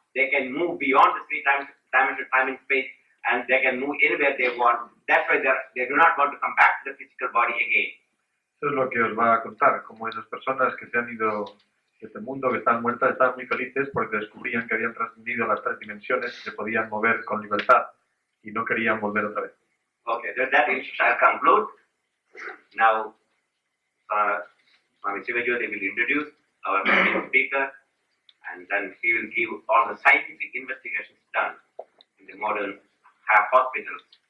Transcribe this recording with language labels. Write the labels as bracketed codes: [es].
[en] They can move beyond the three-dimensional time and space, and they can move anywhere they want. That's why they do not want to come back to the physical body again. [es] Eso es lo que os va a contar, como esas personas que se han ido de este mundo, que están muertas, estaban muy felices porque descubrían que habían trascendido las tres dimensiones y se podían mover con libertad y no querían volver otra vez. [en] Okay, that is shall conclude. Now, Swami SYVC will introduce our main speaker, then he will give all the scientific investigations done in the modern hospitals.